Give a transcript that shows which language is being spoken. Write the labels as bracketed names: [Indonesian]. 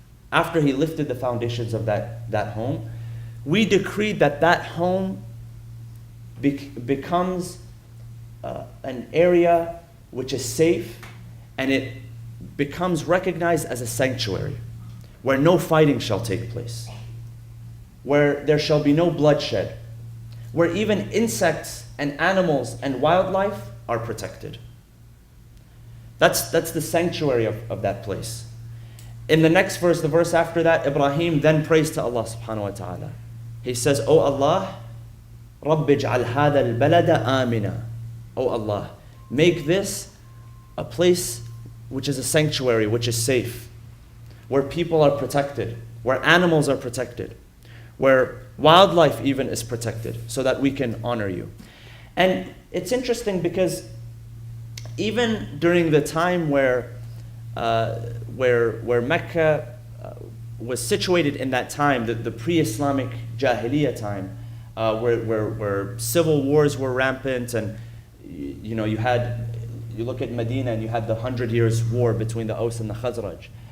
[English] after he lifted the foundations of that home, we decreed that home becomes an area which is safe, and it becomes recognized as a sanctuary where no fighting shall take place, where there shall be no bloodshed, where even insects and animals and wildlife are protected. That's the sanctuary of that place. In the next verse, the verse after that, Ibrahim then prays to Allah subhanahu wa ta'ala. He says, "O Allah, [Arabic] رَبِّ اجْعَلْ هَذَا الْبَلَدَ آمِنًا." [English] O Allah, make this a place which is a sanctuary, which is safe, where people are protected, where animals are protected, where wildlife even is protected, so that we can honor you. And it's interesting because even during the time where Mecca was situated in that time, the pre-Islamic Jahiliyyah time, where civil wars were rampant, and you look at Medina and you had the 100 Years' War between the Aus and the Khazraj.